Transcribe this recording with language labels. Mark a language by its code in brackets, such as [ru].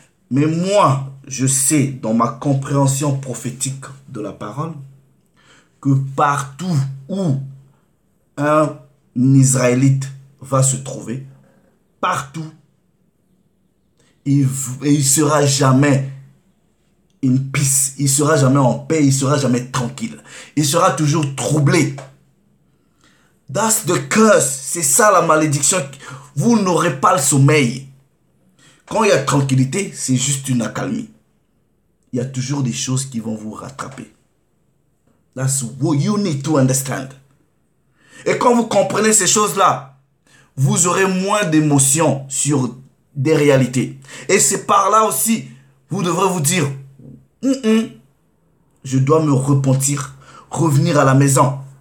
[fr] Mais moi, je sais, dans ma compréhension prophétique de la parole, que partout où un Israélite va se trouver, partout, il ne sera jamais [en] in peace, [fr] il ne sera jamais en paix, il ne sera jamais tranquille. Il sera toujours troublé. [en] That's the curse. [fr] C'est ça la malédiction. Vous n'aurez pas le sommeil. Quand il y a tranquillité, c'est juste une accalmie. Il y a toujours des choses qui vont vous rattraper. [en] That's what you need to understand. [fr] Et quand vous comprenez ces choses-là, vous aurez moins d'émotions sur des réalités. Et c'est par là aussi, vous devrez vous dire, je dois me repentir, revenir à la maison.